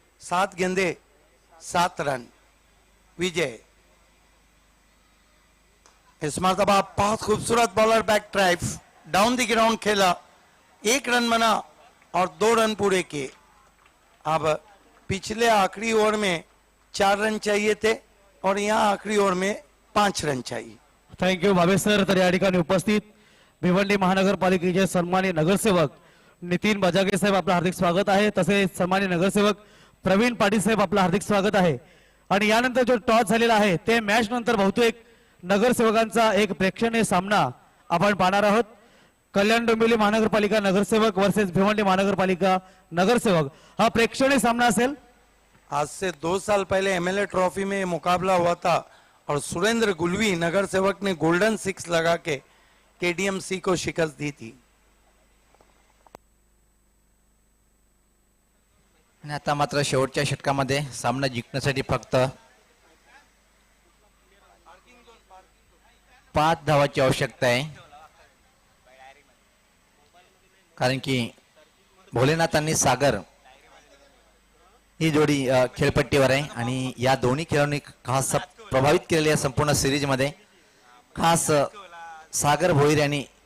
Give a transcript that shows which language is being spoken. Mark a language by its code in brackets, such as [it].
[hi] 7 गेंदे 7 रन। विजय इस मर्तबा बहुत खूबसूरत bowler back drive, down the ground खेला, 1 रन बना और 2 रन पूरे किए। अब पिछले आखिरी ओवर में 4 रन चाहिए थे और यहाँ आखिरी ओवर में 5 रन चाहिए। [en] Thank you बाबेसर। [mr] तर या ठिकाणी उपस्थित भिवंडी महानगरपालिकेचे सन्माननीय नगरसेवक नितीन बजागे साहेब आपलं हार्दिक स्वागत आहे। तसेच सन्माननीय नगरसेवक प्रवीण पाटील साहेब आपलं हार्दिक स्वागत आहे। आणि यानंतर जो टॉस झालेला आहे ते मॅच नंतर बहुतेक नगरसेवकांचा एक प्रेक्षणीय सामना आपण पाहणार आहोत। कल्याण डोंबिवली महानगरपालिका नगरसेवक वर्सेस भिवंडी महानगरपालिका नगरसेवक हा प्रेक्षणीय सामना असेल। [hi] आज से 2 साल पहले एमएलए ट्रॉफी में मुकाबला हुआ था और सुरेंद्र गुलवी नगर सेवक ने गोल्डन 6 लगा के केडीएमसी को शिकस्त दी थी। [mr] आणि आता मात्र शेवटच्या षटकामध्ये सामना जिंकण्यासाठी फक्त 5 धावाची आवश्यकता आहे, कारण की भोलेनाथ आणि सागर ही जोडी खेळपट्टीवर आहे आणि या दोन्ही खेळाडूंनी खास प्रभावित केलेल्या या संपूर्ण सिरीज मध्ये खास सागर भोईर यांनी